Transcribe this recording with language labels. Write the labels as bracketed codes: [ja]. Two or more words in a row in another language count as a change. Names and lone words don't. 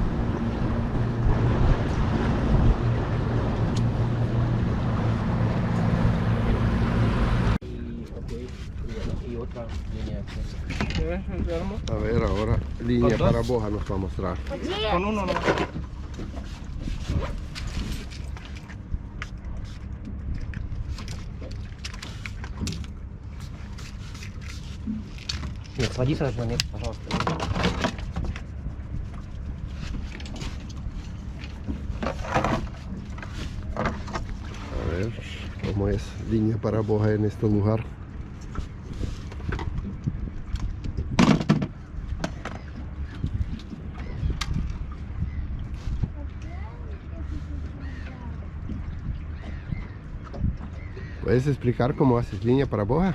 [es] A ver, ahora línea para boja nos va a mostrar. Con uno nomás. [ru] Садись, Жанет, пожалуйста. [es] A ver cómo es línea para boja en este lugar. ¿Puedes explicar cómo haces línea para boja?